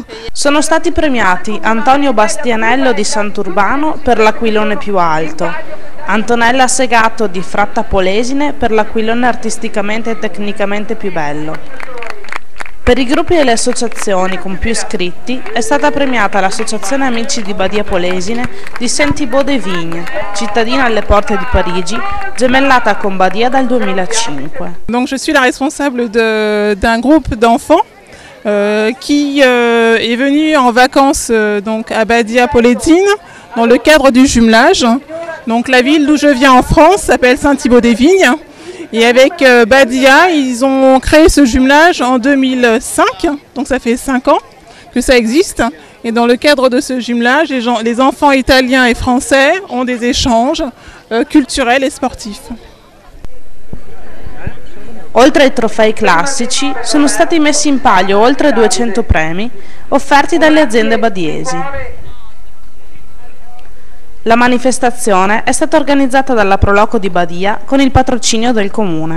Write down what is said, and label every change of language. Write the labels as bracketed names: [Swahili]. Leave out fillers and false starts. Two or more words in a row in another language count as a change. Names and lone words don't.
[Italian] Sono stati premiati Antonio Bastianello di Sant'Urbano per l'aquilone più alto, Antonella Segato di Fratta Polesine per l'aquilone artisticamente e tecnicamente più bello. Per i gruppi e le associazioni con più iscritti è stata premiata l'Associazione Amici di Badia Polesine di Saint-Thibault-des-Vignes, cittadina alle porte di Parigi, gemellata con Badia dal 2005. [French] Donc je suis la responsable d'un groupe d'enfants qui est venu en vacances donc à Badia Polesine dans le cadre du jumelage. Donc la ville d'où je viens en France s'appelle Saint-Thibault-des-Vignes. Et avec Badia, ils ont créé ce jumelage en 2005, donc ça fait 5 ans que ça existe. Et dans le cadre de ce jumelage, les enfants italiens et français ont des échanges culturels et sportifs. [Italian] Oltre ai trofei classici, sono stati messi in palio oltre 200 premi offerti dalle aziende badiesi. La manifestazione è stata organizzata dalla Proloco di Badia con il patrocinio del comune.